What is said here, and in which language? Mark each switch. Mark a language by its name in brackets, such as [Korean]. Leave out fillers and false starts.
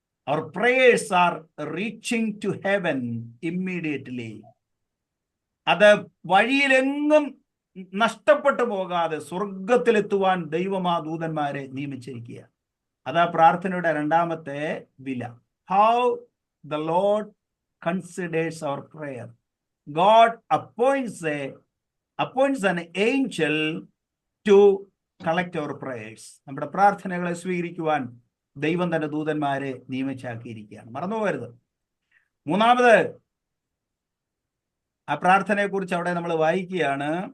[English] Our prayers are reaching to heaven immediately. [Malayalam] അത് വഴിയിലെങ്ങും നഷ്ടപ്പെട്ടു പോകാതെ സ്വർഗത്തിലെത്തുവാൻ ദൈവം ആ ദൂതന്മാരെ നിയമിച്ചിരിക്കുക. അതാ പ്രാർത്ഥനയുടെ രണ്ടാമത്തെ വില. [English] How the Lord considers our prayer. God appoints an angel to collect our prayers. [Malayalam] നമ്മുടെ പ്രാർത്ഥനകളെ സ്വീകരിക്കുവാൻ ദൈവം തന്റെ ദൂതന്മാരെ നിയമിച്ചാക്കിയിരിക്കുകയാണ്. മറന്നുപോകരുത്. മൂന്നാമത്, ആ പ്രാർത്ഥനയെ കുറിച്ച് അവിടെ നമ്മൾ വായിക്കുകയാണ്.